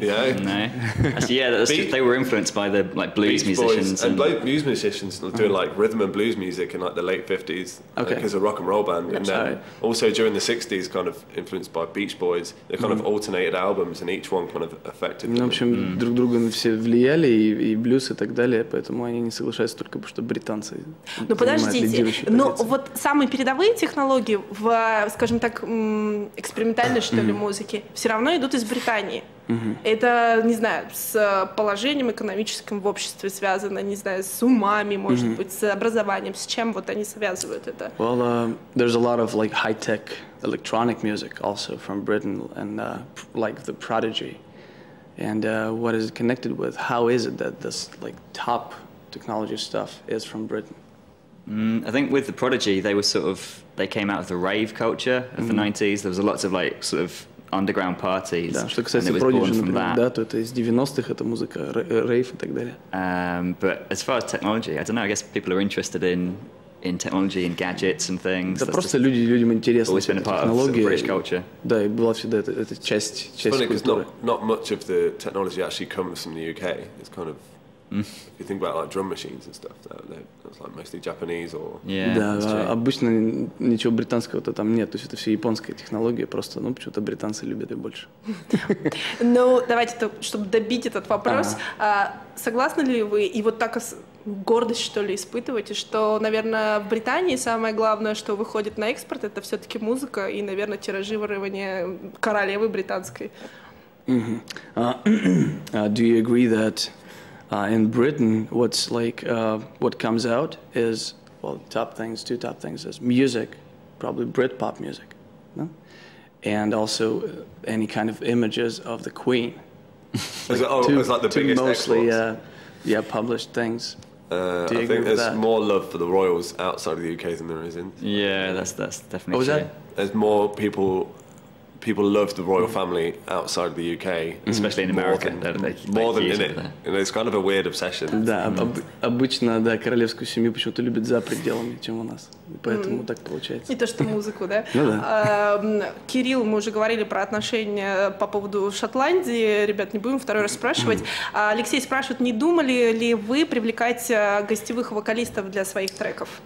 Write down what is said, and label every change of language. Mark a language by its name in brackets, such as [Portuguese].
[English] Yeah. No. Actually, yeah, they were influenced by the blues musicians and blues musicians doing like rhythm and blues music in like the late 50s because of rock and roll band, and then also during the 60s, kind of influenced by Beach Boys. They kind of alternated albums, and each one kind of affected. [Russian] Ну, в общем, друг друга все влияли, и блюз, и так далее, поэтому они не соглашаются только потому, что британцы. Ну, подождите, но вот самые передовые технологии в, скажем так, экспериментальной, что ли, музыке все равно идут из Британии. Это, не знаю, с положением экономическим в обществе связано, не знаю, с умами, может быть, с образованием, с чем вот они связывают это? [English] Well, there's a lot of like high-tech electronic music also from Britain, and like the Prodigy. And what is it connected with? How is it that this like top technology stuff is from Britain? I think with the Prodigy, they came out of the rave culture of the 90s. There was lots of like sort of underground parties. [Russian] Да, что касается Prodigy, например, да, то это из 90-х, это музыка, рейв и так далее. [English] But as far as technology, I don't know, I guess people are interested in technology and gadgets and things. [Russian] Да, просто людям интересна технология. Да, и была всегда эта часть культуры. [English] Not much of the technology actually comes from the UK. It's kind of if you think about like drum machines and stuff, that's like mostly Japanese or. [Russian] Да, обычно ничего британского-то там нет, то есть это все японская технология, просто, ну, почему-то британцы любят ее больше. Ну, давайте, чтобы добить этот вопрос, согласны ли вы, и вот так гордость, что ли, испытываете, что, наверное, в Британии самое главное, что выходит на экспорт, это все-таки музыка и, наверное, тиражирование королевы британской? [English] Do you agree that in Britain, what comes out is, well, two top things is music, probably Britpop music, no? and also any kind of images of the Queen. Like it was like the biggest mostly, published things. I think there's more love for the royals outside of the UK than there is in. Yeah, that's definitely what was true. that? There's more people love the royal family outside of the UK, especially in America. More than in it. And it's kind of a weird obsession. [Russian] Да, обычно, да, королевскую семью почему-то любят за пределами, чем у нас. Поэтому так получается. Не то, что музыку, да? Ну да. Кирилл, мы уже говорили про отношения по поводу Шотландии. Ребят, не будем второй раз спрашивать. Алексей спрашивает, не думали ли вы привлекать гостевых вокалистов для своих треков?